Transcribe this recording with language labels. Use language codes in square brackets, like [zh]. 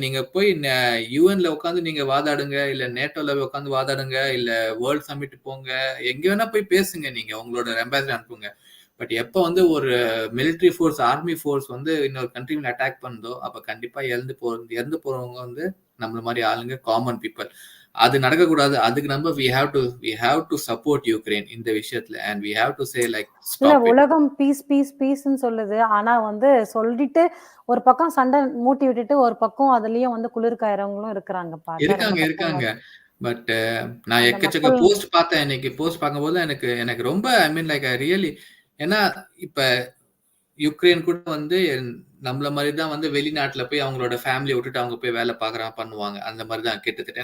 [ta] நீங்க போய் யூஎன்ல உட்காந்து நீங்க வாதாடுங்க, இல்ல நேட்டோல உட்காந்து வாதாடுங்க, இல்ல வேர்ல்ட் சமிட் போங்க, எங்க வேணா போய் பேசுங்க. நீங்க உங்களோட அம்பாசிடர் அனுப்புங்க. பட் எப்ப வந்து ஒரு மிலிட்டரி ஃபோர்ஸ், ஆர்மி ஃபோர்ஸ் வந்து இன்னொரு கண்ட்ரி மேல அட்டாக் பண்ணுதோ அப்ப கண்டிப்பா இறந்து போறவங்க வந்து நம்மள மாதிரி ஆளுங்க, காமன் பீப்புள். அது நடக்கக்கூடாது. அதுக்கு நம்ம [en] we have to support Ukraine [ta] இந்த விஷயத்துல, [en] and we have to say like stop it. [ta] உலகம் பீஸ்ன்னு சொல்லுது. ஆனா வந்து சொல்லிட்டு ஒரு பக்கம் சண்டை மூட்டி விட்டுட்டு ஒரு பக்கம் அதுலயும் வந்து குளிர்காயறவங்களும் இருக்காங்க. பட் நான் எக்கச்சக்க போஸ்ட் பார்த்தேன். இன்னைக்கு போஸ்ட் பார்க்கும்போது எனக்கு ரொம்ப [en] I mean like really, [ta] ஏன்னா இப்ப யுக்ரைன் கூட வந்து நம்மள மாதிரி தான் வந்து வெளிநாட்டுல போய் அவங்களோட ஃபேமிலியை விட்டுட்டு அவங்க போய் வேலை பண்ணுவாங்க. அந்த மாதிரி தான் கிட்டத்தட்ட.